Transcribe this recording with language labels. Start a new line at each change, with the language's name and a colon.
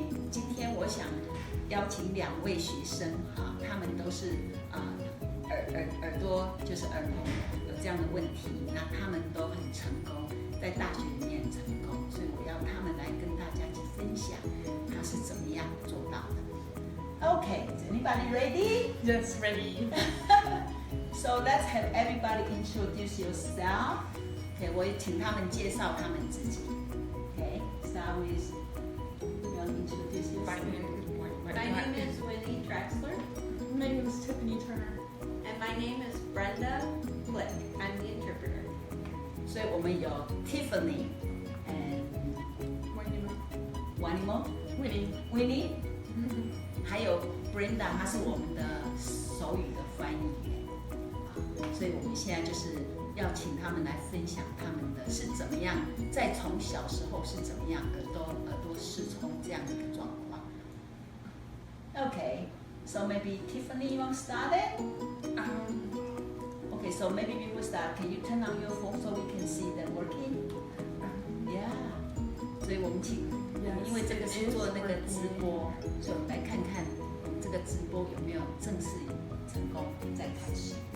Chinese: 今天我想邀请2位学生哈，他们都是耳朵就是耳聋有这样的问题，那他们都很成功，在大学里面很成功，所以我要他们来跟大家一起分享他是怎么样做到的。
English: Okay, is anybody ready? Yes, ready. So let's have everybody introduce yourself.
Chinese: Okay, 我也请他们介绍他们自己。
English: Okay, start with you want to introduce yourself. My name is Rae Texler. My name is Tiffany Turner. And my name is Brenda Flick. I'm the interpreter.
Chinese: 所以我们有 Tiffany and Winema, Winnie, 还有 Brenda， 她是我们的手语的翻译员。所以我们现在就是要请他们来分享他们的是怎么样，在从小时候是怎么样耳朵失聪这样的一个状况。
English: Okay, so maybe Tiffany, you want to start it? Okay, so maybe we will start. Can you turn on your phone so we can see them working? Yeah.
Chinese: 所以我们请，因为这个是做那个直播，所以我们来看看我们这个直播有没有正式成功，再开始。